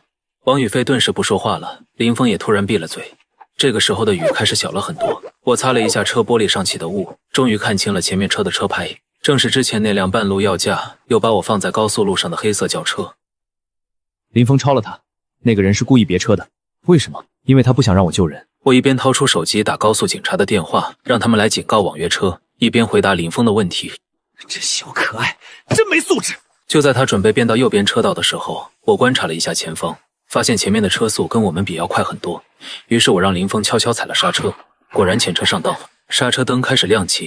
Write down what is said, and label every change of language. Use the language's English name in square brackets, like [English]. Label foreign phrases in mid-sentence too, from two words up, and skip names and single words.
[Chinese] 王宇飛頓時不說話了，林峰也突然閉了嘴。這個時候的雨開始小了很多，我擦了一下車玻璃上起的霧，終於看清了前面車的車牌，正是之前那輛半路要價又把我放在高速路上的黑色轎車。林峰超了他，那個人是故意別車的。為什麼？因為他不想讓我救人。我一邊掏出手機打高速警察的電話，讓他們來警告網約車，一邊回答林峰的問題。這小可愛真沒素質。就在他準備變到右邊車道的時候，我觀察了一下前方，發現前面的車速跟我們比要快很多，於是我讓林峰悄悄踩了剎車，果然前車上道，剎車燈開始亮起。